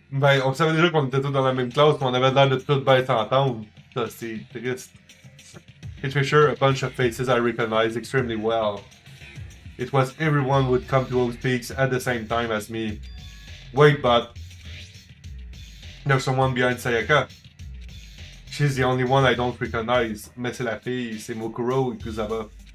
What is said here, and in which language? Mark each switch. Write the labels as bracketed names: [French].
[French] Ben, on savait déjà qu'on était tous dans la même classe, mais on avait l'air de tout bien s'entendre. Ça, c'est triste. [English] It featured a bunch of faces I recognized extremely well. It was everyone who would come to Oak Peaks at the same time as me. Wait, but... There's someone behind Sayaka. She's the only one I don't recognize. [French] Mais c'est la fille, c'est Mokuro Ikuzawa.